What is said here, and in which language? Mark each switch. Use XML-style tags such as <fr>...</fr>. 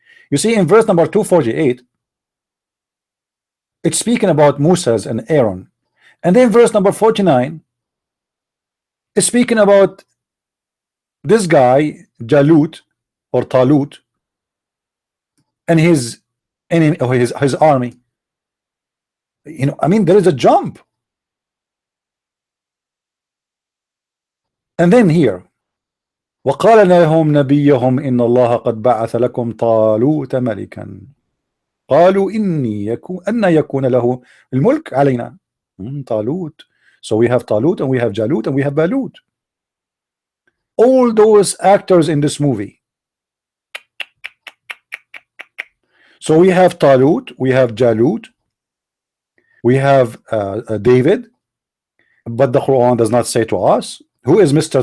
<en>You see, in verse number 248, it's speaking about Moses and Aaron, and then verse number 49 is speaking about this guy Jalut or Talut and his enemy, or his army. You know, I mean, there is a jump. And then here,</en> <ar>وقال لهم نبيهم إن الله قد بعث لكم طالوت ملكا قالوا أن يكون له الملك علينا. طالوت.</ar> <en>So we have Talut and we have Jalut and we have Balut. All those actors in this movie. So we have Talut, we have Jalut, we have David, but the Quran does not say to us who is Mr.</en>